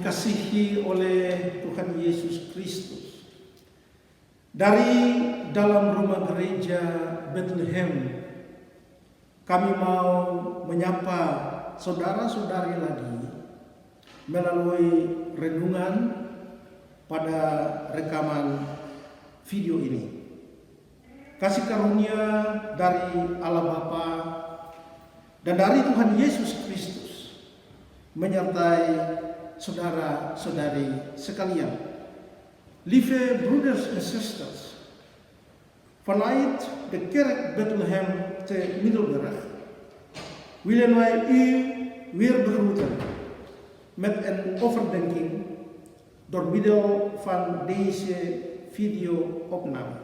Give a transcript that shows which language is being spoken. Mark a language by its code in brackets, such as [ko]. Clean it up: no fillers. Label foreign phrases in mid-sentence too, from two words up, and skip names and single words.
[id] dikasihi oleh Tuhan Yesus Kristus, dari dalam rumah gereja Bethlehem, kami mau menyapa saudara-saudari lagi melalui renungan pada rekaman video ini. Kasih karunia dari Allah Bapa dan dari Tuhan Yesus Kristus menyertai saudara-saudari sekalian. [nl] Lieve broeders en zusters, vanuit de kerk Bethlehem te Middelburg willen wij u weer begroeten met een overdenking door middel van deze video-opname.